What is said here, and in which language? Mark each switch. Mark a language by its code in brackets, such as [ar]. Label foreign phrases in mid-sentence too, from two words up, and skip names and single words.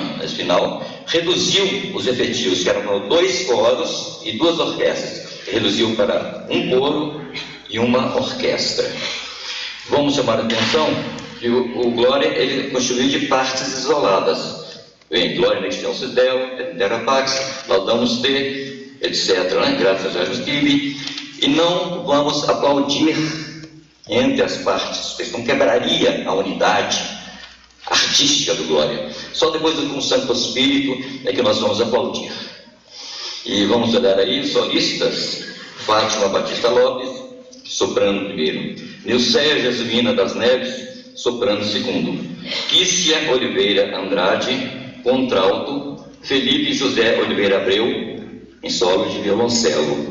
[pt] Mas final, reduziu os efetivos, que eram 2 coros e 2 orquestras, reduziu para um coro e uma orquestra. Vamos chamar a atenção que o Glória ele é constituído de partes isoladas. Vem Glória in excelsis Deo, et terra pax, Laudamus Te, etc. Né? Graças a Deus e não vamos aplaudir entre as partes, porque não quebraria a unidade artística do Glória. Só depois do com o Santo Espírito é que nós vamos aplaudir. E vamos olhar aí, solistas: Fátima Batista Lopes, soprano primeiro; Nilceia Jesuína das Neves, soprano segundo; Kícia Oliveira Andrade, contralto; Felipe José Oliveira Abreu, em solo de violoncelo.